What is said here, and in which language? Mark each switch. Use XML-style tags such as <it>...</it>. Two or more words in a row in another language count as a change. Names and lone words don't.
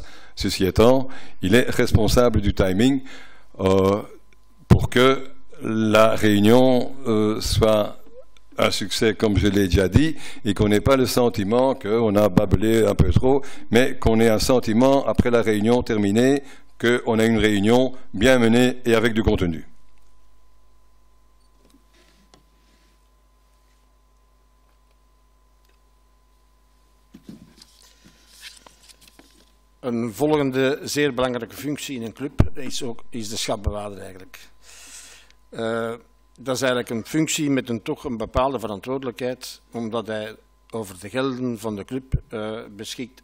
<fr>Ceci étant, il est responsable du timing pour que la réunion soit un succès, comme je l'ai déjà dit, et qu'on n'ait pas le sentiment qu'on a bâbelé un peu trop, mais qu'on ait un sentiment, après la réunion terminée, qu'on a une réunion bien menée et avec du contenu.</fr> <nl>Een volgende zeer belangrijke functie in een club is de schatbewaarder eigenlijk. Dat is eigenlijk een functie met toch een bepaalde verantwoordelijkheid, omdat hij over de gelden van de club beschikt.</nl>